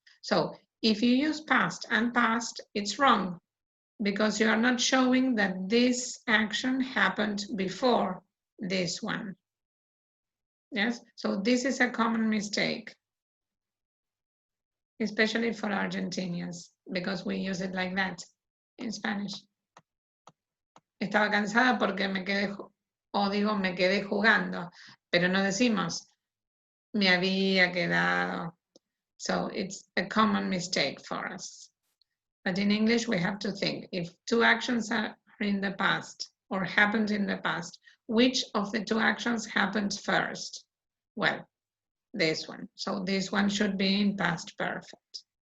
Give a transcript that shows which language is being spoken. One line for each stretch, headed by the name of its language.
English: So if you use past and past, it's wrong because you are not showing that this action happened before this one. Yes. So this is a common mistake, especially for Argentinians, because we use it like that in Spanish.
Spanish: Estaba cansada porque me quedé, o digo, me quedé jugando, pero no decimos, me había quedado.
English: So it's a common mistake for us. But in English, we have to think, if two actions are in the past or happened in the past, which of the two actions happened first? Well, this one. So this one should be in past perfect.